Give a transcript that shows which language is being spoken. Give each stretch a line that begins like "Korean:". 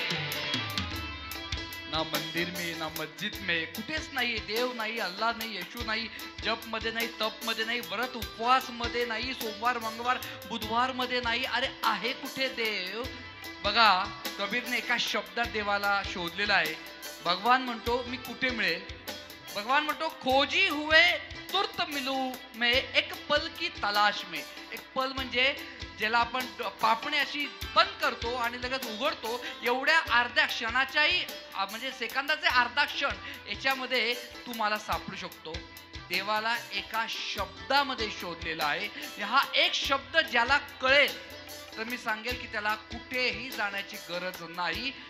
Hindi: मंदिर में ना मस्जिद में,
Marathi: कुठेच नाही. देव नाही, अल्लाह नाही, येशू नाही, जप मध्ये नाही, तप मध्ये नाही, व्रत उपवास मध्ये नाही, सोमवार मंगळवार बुधवार मध्ये नाही. अरे आहे कुठे देव? बघा, कबीरने एका शब्दात देवाला शोधलेला आहे. भगवान म्हणतो मी कुठे मिळेल? भगवान म्हणतो
Hindi: खोजी हुए तुर्त मिलू में, एक पल की तलाश में.
Marathi: एक पल म्हणजे ज्याला आपण पापणे अशी बंद करतो आणि लगेच उघडतो, एवढ्या अर्ध्या क्षणाच्याही म्हणजे सेकंदाचे अर्धा क्षण याच्यामध्ये तू मला सापडू शकतो. देवाला एका शब्दामध्ये शोधलेला आहे. हा एक शब्द ज्याला कळेल तर मी सांगेल की त्याला कुठेही जाण्याची गरज नाही.